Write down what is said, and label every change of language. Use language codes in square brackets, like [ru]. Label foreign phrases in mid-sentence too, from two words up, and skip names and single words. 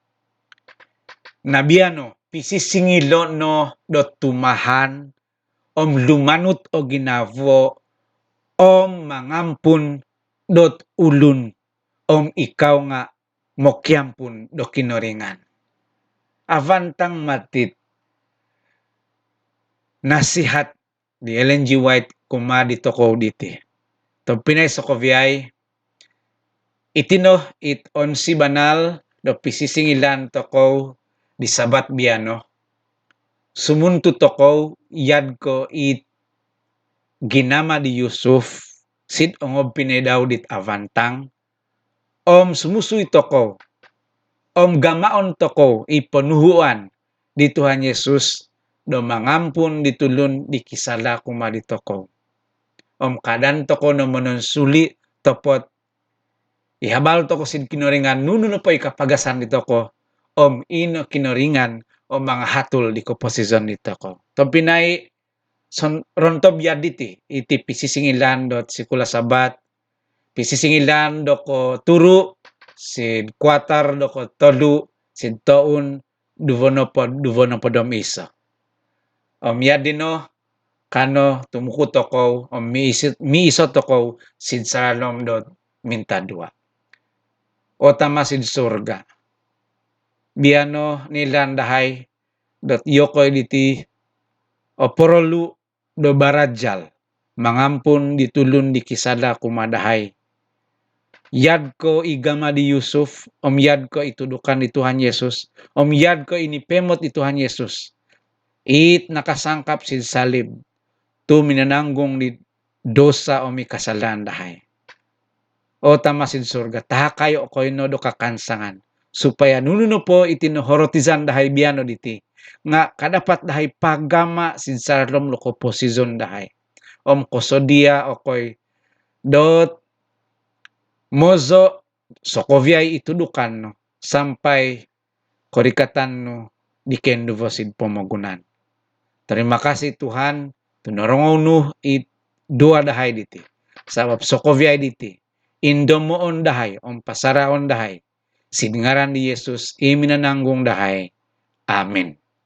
[dtp] Nabiano pisisingilo no dot tumahan lumanut o ginavo mangampun dot ulun ikaw nga mokyampun do kinoringan. Avantang matit nasihat di Ellen G. White kuma ditokow diti. To pinay Sokovyay itino it onsi banal do pisisingilan tokow di sabat biano. Sumuntu tokow yad ko it ginama di Yusuf sid ongob pinay daw dit avantang sumusuy tokow gamaon tokow iponuhuan di Tuhan Yesus do mangampun ditulun di kisala kuma di tokow. Kadan tokow no mononsuli topot ihabal toko sid kinoringan nuno po ikapagasan di toko ino kinoringan mga hatul di komposisyon di toko. To pinay rontob yaditi iti pisisingilan dot sikula sabat pisisingilan do ko turu sid kwatar do ko tolu sid toun duvonopodom isa. Yadino kano tumuku tokow miiso tokow sid salalom dot minta dua. Tama sid surga. Biano nilandahay dot yokoy diti porolu do barajal mangampun ditulun di kisada kumadahay. Yad ko igama di Yusuf yad ko itudukan di Tuhan Yesus yad ko inipemot di Tuhan Yesus it nakasangkap sid salib tu minananggung di dosa kasalan dahay. Tama sid surga taha kayo ko ino do kakansangan supaya nuno po itinohorotizan dahay biano diti nga kadapat dahay pagama sid sarlom loko posisyon dahay kosodia okoy dot mozo Sokovyay itudukan no sampai korikatan no di kendo sid pomogunan. [ms] Terima kasih Tuhan, [dtp] tunorong nuh it dua dahay diti. Sabab sokovia diti. Indomo on dahay, on pasara on dahay. Sidngaran di Yesus, iminananggung dahay. Amen.